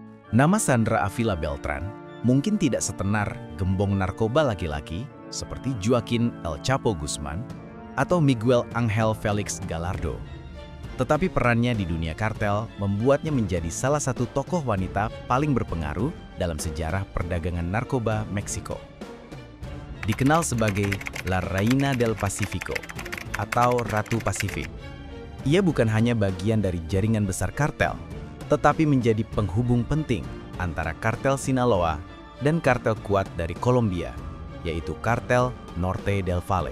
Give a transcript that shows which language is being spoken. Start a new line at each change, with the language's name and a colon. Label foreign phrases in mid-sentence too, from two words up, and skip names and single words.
Indonesian: Nama Sandra Avila Beltran mungkin tidak setenar gembong narkoba laki-laki seperti Joaquin El Chapo Guzman atau Miguel Ángel Félix Gallardo. Tetapi perannya di dunia kartel membuatnya menjadi salah satu tokoh wanita paling berpengaruh dalam sejarah perdagangan narkoba Meksiko. Dikenal sebagai La Reina del Pacífico atau Ratu Pasifik, ia bukan hanya bagian dari jaringan besar kartel, tetapi menjadi penghubung penting antara kartel Sinaloa dan kartel kuat dari Kolombia, yaitu kartel Norte del Valle.